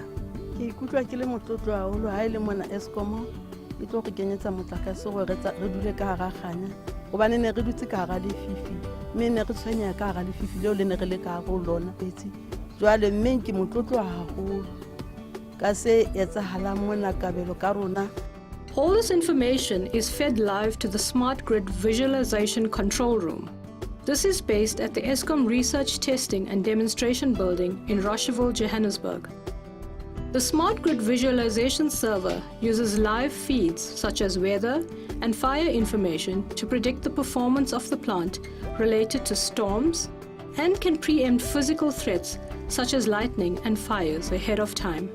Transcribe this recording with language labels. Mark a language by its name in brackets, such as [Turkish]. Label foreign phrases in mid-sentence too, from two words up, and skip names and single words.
[Southern Sotho] Ke ikutlwa ke le motlotlo haholo ha ile mona Eskom e tlo re kenyetsa motlakase gore re dule ka hara kganya gobane ne re dutse ka hara lefifi mme ne re tshwenya ka hara lefifi leo le ne re le ka hara lona petsi jwale mme ke motlotlo haholo ka se etsahalang mona kabelo ka rona. [English] All this information is fed live to the Smart Grid Visualization Control Room. This is based at the Eskom Research, Testing and Demonstration Building in Rocheville, Johannesburg. The Smart Grid Visualization Server uses live feeds such as weather and fire information to predict the performance of the plant related to storms and can preempt physical threats such as lightning and fires ahead of time.